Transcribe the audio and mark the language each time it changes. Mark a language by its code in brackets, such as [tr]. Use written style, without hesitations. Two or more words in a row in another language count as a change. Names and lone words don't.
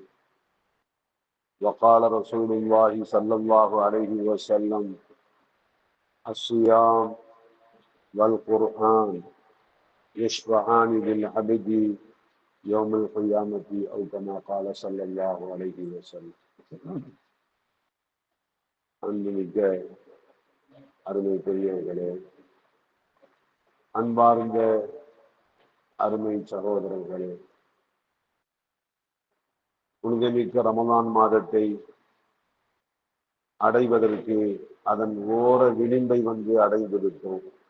[ar] وقال رسول الله صلى الله عليه وسلم: الصيام والقرآن يشفعان للعبد يوم القيامة أو كما قال صلى الله عليه وسلم. [ta] அன்புமிக்க அருமை பெரியவர்களே, அன்பார்ந்த அருமை சகோதரர்களே, புனிதமிக்க ரமலான் மாதத்தை அடைவதற்கு அதன் ஓர விளிம்பை அடைந்திருக்கிறோம்.